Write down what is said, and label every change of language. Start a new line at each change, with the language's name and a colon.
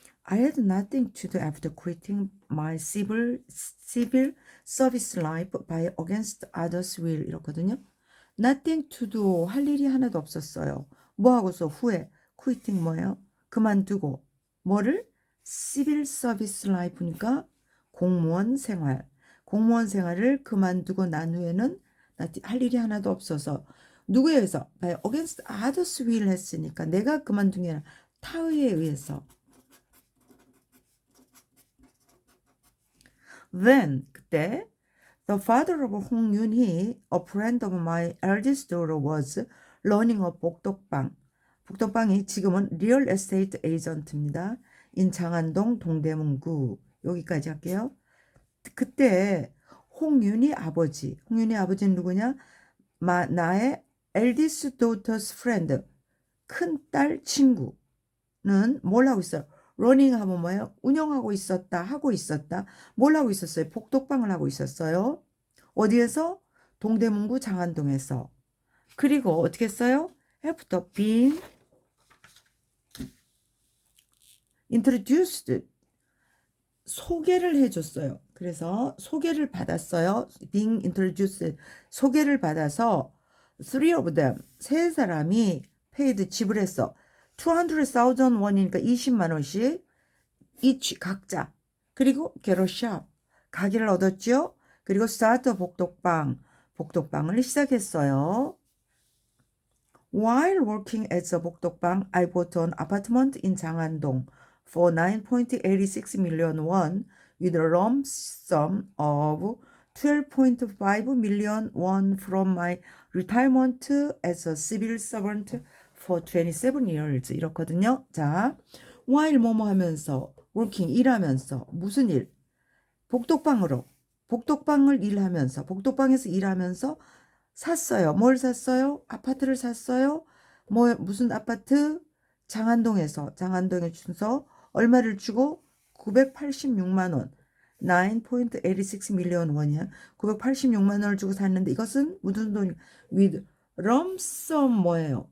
English: I had nothing to do after quitting my civil service life by against others' will
Korean: 이렇거든요.
English: Nothing to do
Korean: 할 일이 하나도 없었어요. 뭐 하고서 후에 quitting 뭐예요? 그만두고 뭐를? civil service life니까 공무원 생활을 그만두고 난 후에는 할 일이 하나도 없어서 누구에 의해서?
English: by against others' will
Korean: 했으니까 내가 그만둔 게 아니라 타의에 의해서.
English: Then
Korean: 그때
English: the father of Hong Yun-hee, a friend of my eldest daughter, was running a 복덕방.
Korean: 복덕방이 지금은
English: 리얼 에스테이트 에이전트입니다.
Korean: 인창안동 동대문구. 여기까지 할게요. 그때 홍윤희 아버지는 누구냐? 나의
English: eldest daughter's friend,
Korean: 큰딸 친구는 뭘 하고 있어요? 러닝 하면 뭐예요? 운영하고 있었다, 하고 있었다. 뭘 하고 있었어요? 복덕방을 하고 있었어요. 어디에서? 동대문구 장안동에서. 그리고 어떻게 했어요?
English: After being introduced
Korean: 소개를 해줬어요. 그래서 소개를 받았어요. being introduced. 소개를 받아서
English: three of them,
Korean: 세 사람이 paid 지불했어. 200,000 원이니까 20만 원씩 each 각자.
English: 그리고 get a shop.
Korean: 가게를 얻었죠. 그리고 start 복덕방을 시작했어요.
English: While working as a 복덕방, I bought an apartment in 장안동 for 9.86 million won with a lump sum of 12.5 million won from my retirement as a civil servant for 27 years.
Korean: 이렇거든요. 자, while 뭐뭐 하면서, working 일하면서, 무슨 일? 복덕방을 일하면서, 복덕방에서 일하면서 샀어요. 뭘 샀어요? 아파트를 샀어요. 무슨 아파트? 장안동에 주서 얼마를 주고? 986만 원. 9.86 밀리언 원이야. 986만 원을 주고 샀는데 이것은 무슨 돈이?
English: with lump sum
Korean: 뭐예요?